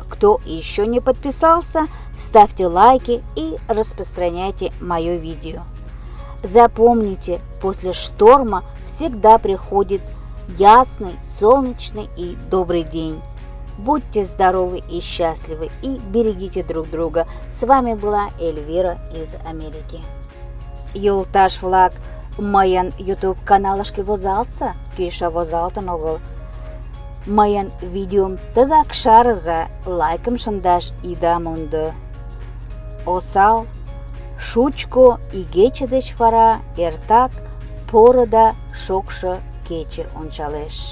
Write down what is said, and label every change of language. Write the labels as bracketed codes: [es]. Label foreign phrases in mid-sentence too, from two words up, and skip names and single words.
[ru] Кто еще не подписался, ставьте лайки и распространяйте мое видео. Запомните, после шторма всегда приходит ясный, солнечный и добрый день. Будьте здоровы и счастливы и берегите друг друга. С вами была Эльвира из Америки. [chm] Юлташ влак моян YouTube каналышке возалтса, киша возалтын огыл. Моян видеом тыгак шарыза лайкым шындаш ида мондо. Осал, шучко игече деч вара эртак порыда шокшо кече ончалеш.